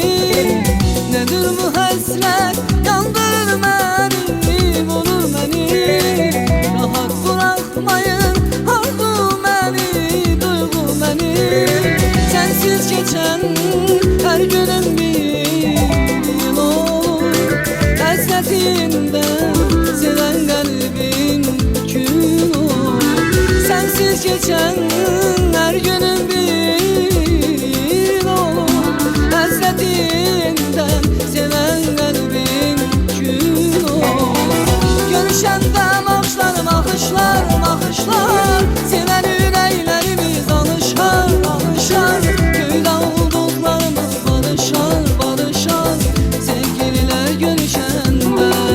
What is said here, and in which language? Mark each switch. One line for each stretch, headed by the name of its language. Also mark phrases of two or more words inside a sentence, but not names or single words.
Azerbaijani: Nedir bu həsrət, yandırır məni, vurur məni, rahat bırakmayır arzu məni, duyğu məni.
Turkish: Sensiz geçen her günüm bir yıl olur, həsrətindən seven kalbin kül olur. Sensiz geçen her günüm bir olur, hasretinden seven kalbin kül olur.
Azerbaijani: Görüşəndə baxışlar, baxışlar, baxışlar, sevən ürəklərimiz alışar, alışar. Göydə ulduzlarımız barışar, barışar, sevgililer görüşəndə.